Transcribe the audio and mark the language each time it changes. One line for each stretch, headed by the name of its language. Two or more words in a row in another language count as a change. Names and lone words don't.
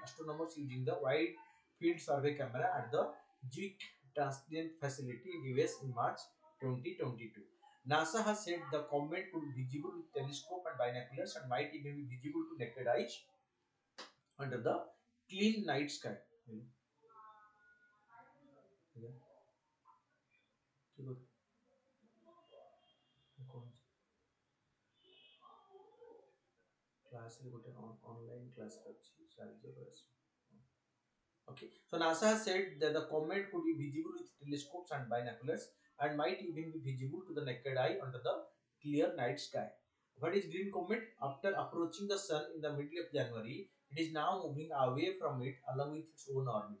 English: Astronomers using the wide field survey camera at the Zwick Transient Facility in US in March 2022. NASA has said the comet could be visible with telescope and binoculars and might even be visible to naked eyes under the clean night sky.
Odia: କ୍ଲାସ ରେ ଗୋଟେ ଅନଲାଇନ କ୍ଲାସ ଅଛି ସାଇଜ
English: Okay, so NASA has said that the comet could be visible with telescopes and binoculars and might even be visible to the naked eye under the clear night sky. What is green comet? After approaching the sun in the middle of January, it is now moving away from it along with its own orbit.